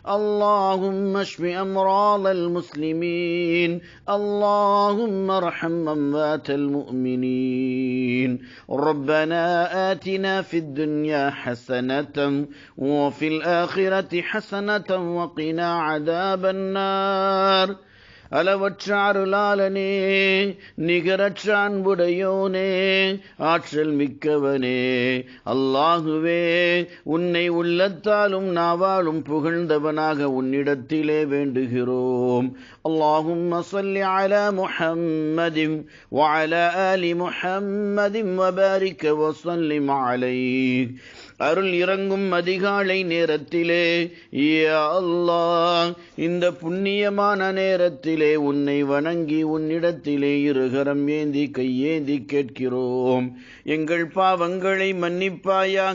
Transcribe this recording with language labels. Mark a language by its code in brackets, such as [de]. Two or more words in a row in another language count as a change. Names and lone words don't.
[ar] اللهم اشف أمراض المسلمين. اللهم ارحم أموات المؤمنين. ربنا آتنا في الدنيا حسنة وفي الآخرة حسنة وقنا عذاب النار. [ta] அளவற்ற அருளாளனே, நிகரற்ற அன்புடையோனே, ஆற்றல் மிக்கவனே, அல்லாஹுவே, உன்னை உள்ளத்தாலும் நாவாலும் புகழ்ந்தவனாக உன்னிடத்திலே வேண்டுகிறோம். [ar] اللهم صل على محمد وعلى آل محمد وبارك وسلم عليه. [ta] அருள் இறங்கும் அதிகாலை நேரத்திலே, [ar] يا الله, [ta] இந்த புண்ணியமான நேரத்திலே உன்னை வணங்கி உன்னிடத்திலே இருகரம் ஏந்தி கையேந்தி கேட்கிறோம். எங்கள் பாவங்களை மன்னிப்பாயாக.